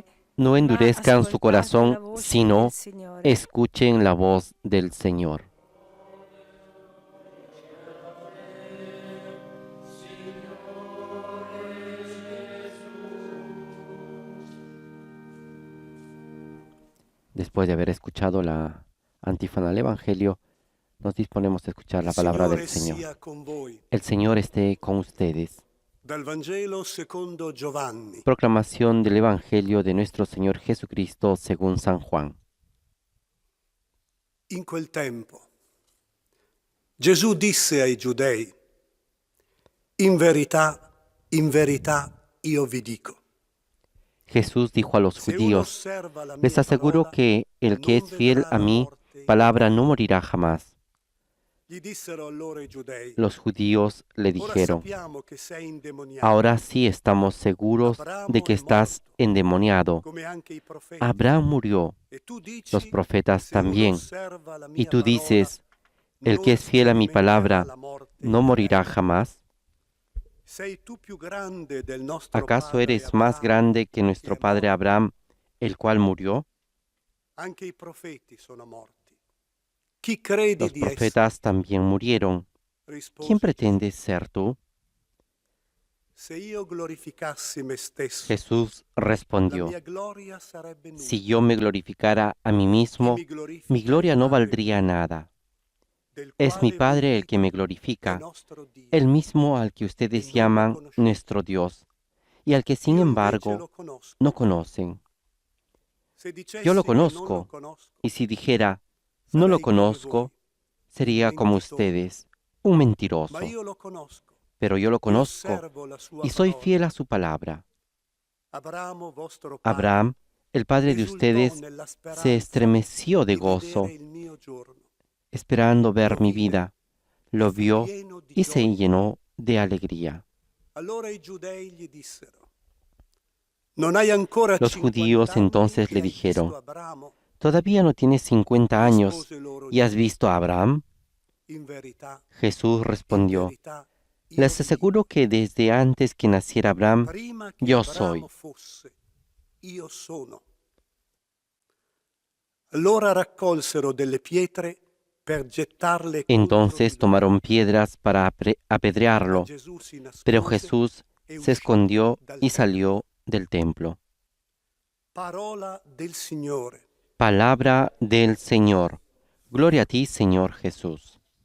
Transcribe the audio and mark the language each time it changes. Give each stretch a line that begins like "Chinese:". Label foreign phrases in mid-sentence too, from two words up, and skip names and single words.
Spanish: No endurezcan su
Italian: ascoltate la
Spanish: corazón,
Italian: voce
Spanish: sino
Italian: del Signore.
Spanish: escuchen la voz del Señor. Después de haber escuchado la antífona del Evangelio, nos disponemos a escuchar la palabra del Señor.
Italian: sia con voi.
Spanish: El Señor esté con ustedes.
Italian: Dal Vangelo secondo Giovanni.
Spanish: Proclamación del Evangelio de nuestro Señor Jesucristo según San Juan.
Italian: In quel tempo Gesù disse ai Giudei: in verità, io vi dico.
Spanish: Jesús dijo a los
Italian: Se uno
Spanish: judíos,
Italian: osserva la
Spanish: les
Italian: mia
Spanish: aseguro
Italian: parola,
Spanish: que el que
Italian: non
Spanish: es fiel
Italian: vedrà
Spanish: a
Italian: la
Spanish: mi
Italian: morte.
Spanish: palabra no morirá jamás.
Italian: Gli dissero allora i Giudei:
Spanish: Los judíos le
Italian: ora
Spanish: dijeron,
Italian: sappiamo che sei indemoniato,
Spanish: ahora sí estamos seguros de que estás endemoniado.
Italian: come anche i profeti.
Spanish: Abraham murió,
Italian: E tu dici,
Spanish: los profetas
Italian: se uno
Spanish: también.
Italian: osserva la
Spanish: Y
Italian: mia
Spanish: tú
Italian: parola,
Spanish: dices, el
Italian: non
Spanish: que es fiel a mi palabra
Italian: sperimenterà la morte
Spanish: no morirá jamás.
Italian: Sei tu più grande del nostro
Spanish: ¿Acaso
Italian: padre
Spanish: eres más
Italian: Abramo,
Spanish: grande que nuestro
Italian: che è
Spanish: padre
Italian: morto?
Spanish: Abraham, el cual murió?
Italian: Anche i profeti sono morti. Chi credi
Spanish: Los
Italian: di essere?
Spanish: profetas también murieron.
Italian: Rispose
Spanish: ¿Quién
Italian: Gesù,
Spanish: pretendes ser tú?
Italian: se io glorificassi me stesso,
Spanish: Jesús
Italian: la
Spanish: respondió,
Italian: mia gloria sarebbe nulla.
Spanish: si yo me glorificara a mí mismo,
Italian: Chi mi glorifica
Spanish: mi gloria
Italian: il
Spanish: no
Italian: Padre
Spanish: valdría nada.
Italian: del
Spanish: Es mi
Italian: quale
Spanish: Padre
Italian: voi
Spanish: el que me
Italian: dite,
Spanish: glorifica,
Italian: è nostro Dio.
Spanish: el mismo al que ustedes llaman nuestro Dios, y al que sin
Italian: Io invece
Spanish: embargo
Italian: lo conosco.
Spanish: no conocen.
Italian: Se dicessi
Spanish: Yo lo
Italian: che non
Spanish: conozco,
Italian: conosco,
Spanish: y si dijera, no lo
Italian: sarei come
Spanish: conozco,
Italian: voi.
Spanish: sería como ustedes, un mentiroso.
Italian: Ma io lo conosco.
Spanish: Pero yo lo
Italian: e
Spanish: conozco
Italian: osservo la sua
Spanish: y soy
Italian: parola.
Spanish: fiel a su palabra.
Italian: Abramo, vostro padre,
Spanish: Abraham, el padre de
Italian: esultò
Spanish: ustedes,
Italian: nella speranza
Spanish: se estremeció de
Italian: di
Spanish: gozo,
Italian: vedere il mio giorno.
Spanish: esperando ver
Italian: Lo
Spanish: mi
Italian: vide
Spanish: vida.
Italian: e
Spanish: Lo
Italian: fu
Spanish: vio
Italian: pieno di
Spanish: y se
Italian: gioia.
Spanish: llenó de alegría.
Italian: Allora i giudei gli dissero: non hai ancora
Spanish: Los
Italian: 50
Spanish: judíos
Italian: anni
Spanish: entonces
Italian: che
Spanish: le
Italian: hai
Spanish: dijeron,
Italian: visto Abramo?
Spanish: ¿todavía no tienes 50 años
Italian: Rispose loro
Spanish: y has
Italian: Gesù,
Spanish: visto a Abraham?
Italian: in verità,
Spanish: Jesús
Italian: in
Spanish: respondió,
Italian: verità, io
Spanish: les
Italian: vi
Spanish: aseguro que desde antes que naciera
Italian: dico,
Spanish: Abraham,
Italian: prima che
Spanish: yo
Italian: Abramo
Spanish: soy.
Italian: fosse, io sono. Allora raccolsero delle pietre per gettarle contro
Spanish: Entonces
Italian: di lui.
Spanish: tomaron piedras para apedrearlo,
Italian: Ma Gesù si nascose
Spanish: pero Jesús
Italian: e
Spanish: se
Italian: uscì
Spanish: escondió
Italian: dal
Spanish: y
Italian: tempio.
Spanish: salió del templo.
Italian: Parola del Signore.
Spanish: Palabra del Señor. Gloria a ti, Señor Jesús.